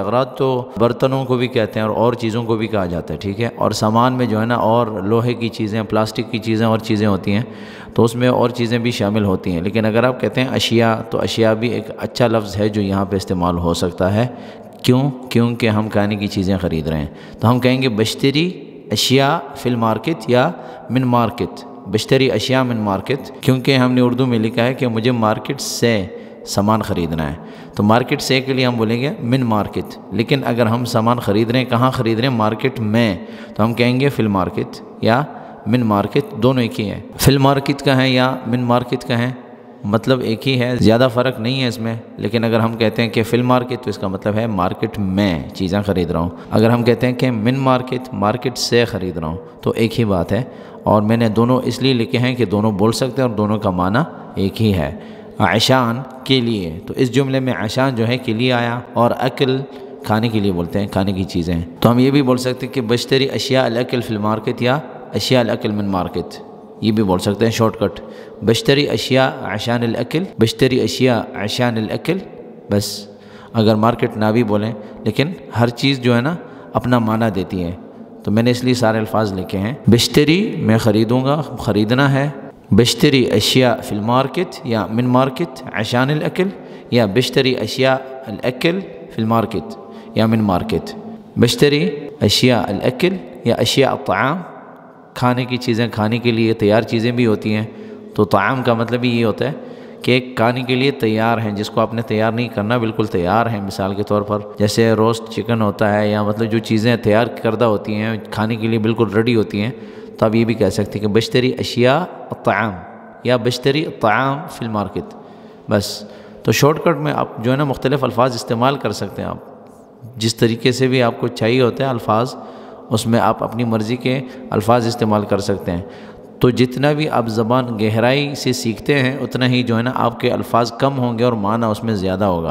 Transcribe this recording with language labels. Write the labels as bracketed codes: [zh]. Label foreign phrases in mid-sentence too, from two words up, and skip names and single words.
[ur] اغراض تو برتنوں کو بھی کہتے ہیں اور چیزوں کو بھی کہا جاتا ہے، ٹھیک ہے. اور سامان میں جو ہے نا اور لوہے کی چیزیں، پلاسٹک کی چیزیں اور چیزیں ہوتی ہیں تو اس میں اور چیزیں بھی شامل ہوتی ہیں. لیکن اگر آپ کہتے ہیں اشیاء تو اشیاء بھی ایک اچھا لفظ ہے جو یہاں پہ استعمال ہو سکتا ہے. کیونکہ ہم کھانے کی چیزیں خرید رہے ہیں. تو ہم کہیں گے [ar] بشتری اشیاء فی المارکت [ur] یا [ar] من مارکت. بشتری اشیاء من مارکت، [ur] کیونکہ ہم نے اردو میں لکھا ہے کہ مجھے مارکیٹ سے سامان خریدنا ہے. تو مارکیٹ سے کے لیے ہم بولیں گے [ar] من مارکت. [ur] لیکن اگر ہم سامان خرید رہے ہیں، کہاں خرید رہے ہیں؟ مارکیٹ میں، تو ہم کہیں گے [ar] فی المارکت [ur] یا [ar] من مارکت، [ur] دونوں ایک ہی ہیں. [ar] فی المارکت [ur] کا ہے یا [ar] من مارکت [ur] کا ہے مطلب ایک ہی ہے، زیادہ فرق نہیں ہے اس میں. لیکن اگر ہم کہتے ہیں کہ [ar] فی المارکت [ur] تو اس کا مطلب ہے مارکیٹ میں چیزیں خرید رہا ہوں. اگر ہم کہتے ہیں کہ [ar] من مارکت، [ur] مارکیٹ سے خرید رہا ہوں، تو ایک ہی بات ہے. اور میں نے دونوں اس لیے لکھے ہیں کہ دونوں بول سکتے ہیں اور دونوں کا معنی ایک ہی ہے. عشان کے لیے، تو اس جملے میں عشان جو ہے کے لیے آیا، اور اکل کھانے کے لیے بولتے ہیں، کھانے کی چیزیں. تو ہم یہ بھی بول سکتے ہیں کہ [ar] بشتری اشیاء الاکل فی المارکت [ur] یا [ar] اشیاء الاکل من مارکت، [ur] یہ بھی بول سکتے ہیں شارٹ کٹ. [ar] بشتری اشیاء عشان الاکل، بشتری اشیاء عشان الاکل، بس. [ur] اگر مارکیٹ نہ بھی بولیں، لیکن ہر چیز جو ہے نا اپنا معنی دیتی ہے، تو میں نے اس لیے سارے الفاظ لکھے ہیں. بشتری میں خریدوں گا، خریدنا ہے. [ar] بشتری اشیاء فی المارکت یا من مارکت عشان الاکل، یا بشتری اشیاء الاکل فی المارکت یا من مارکت. بشتری اشیاء الاکل [ur] یا [ar] اشیاء الطعام، [ur] کھانے کی چیزیں، کھانے کے لیے تیار چیزیں بھی ہوتی ہیں. تو طعام کا مطلب ہی یہ ہوتا ہے کہ ایک کھانے کے لیے تیار ہیں، جس کو آپ نے تیار نہیں کرنا، بالکل تیار ہیں. مثال کے طور پر جیسے روسٹ چکن ہوتا ہے، یا مطلب جو چیزیں تیار کردہ ہوتی ہیں کھانے کے لیے بالکل ریڈی ہوتی ہیں، تو آپ یہ بھی کہہ سکتے ہیں کہ [ar] بشتری اشیاء الطعام [ur] یا [ar] بشتری الطعام فی المارکت، [ur] بس. تو شارٹ کٹ میں آپ جو ہے نا مختلف الفاظ استعمال کر سکتے ہیں. آپ جس طریقے سے بھی آپ کو چاہیے ہوتے ہیں الفاظ، اس میں آپ اپنی مرضی کے الفاظ استعمال کر سکتے ہیں. تو جتنا بھی آپ زبان گہرائی سے سیکھتے ہیں اتنا ہی جو ہے نا آپ کے الفاظ کم ہوں گے اور معنی اس میں زیادہ ہوگا.